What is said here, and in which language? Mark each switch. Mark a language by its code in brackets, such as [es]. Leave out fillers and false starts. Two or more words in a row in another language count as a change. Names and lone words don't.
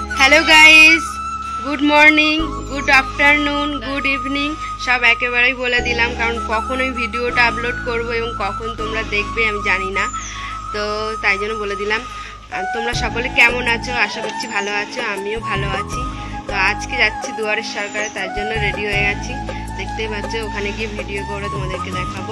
[en] hello guys, good morning, good afternoon, good evening [bn] সব একেবারেই বলে দিলাম কারণ কখন এই ভিডিওটা আপলোড করব এবং কখন তোমরা দেখবে আমি জানি না, তো তাই জন্য বলে দিলাম। তোমরা সকলে কেমন আছো? আশা করছি ভালো আছো, আমিও ভালো আছি। তো আজকে যাচ্ছি দুয়ারের সরকারে, তার জন্য রেডি হয়ে গেছি। দেখতেই পাচ্ছ, ওখানে গিয়ে ভিডিও করে তোমাদেরকে দেখাবো।